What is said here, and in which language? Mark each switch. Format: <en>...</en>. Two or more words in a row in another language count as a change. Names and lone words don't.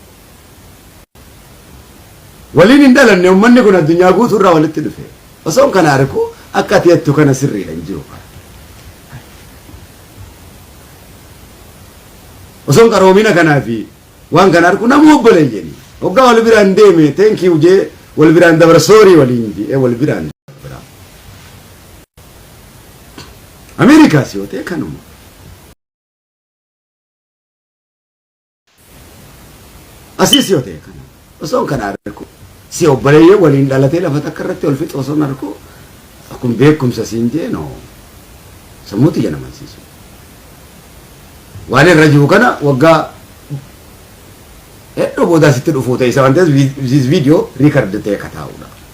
<om>waliin hin dhalanne ummanni kun addunyaa guutuu irraa walitti dhufe osoon kana argu akka ati jettu kana sirriidha hin jiru osoon qaroomina kanaa fi waan kana argu namu obboleeyyanii hoggaa wal biraan deeme</om> <en>thank you</en> <om>jee wal biraan dabar soorii waliin jee wal biraan dabara Ameerikaas yoo ta'e kanuma asiis yoo ta'e kana osoon kana argu si obboleeyyee waliin dhalatee lafa takka irratti wal fixu osoon argu akkuma beekumsa siin jee no sammuuti ija namansiisu waan irra jiru kana waggaa hedduu booda sitti dhufuu ta'e isa waan ta'eef</om> <en>this video record</en> <om>ta'e kataa'uudha.</om>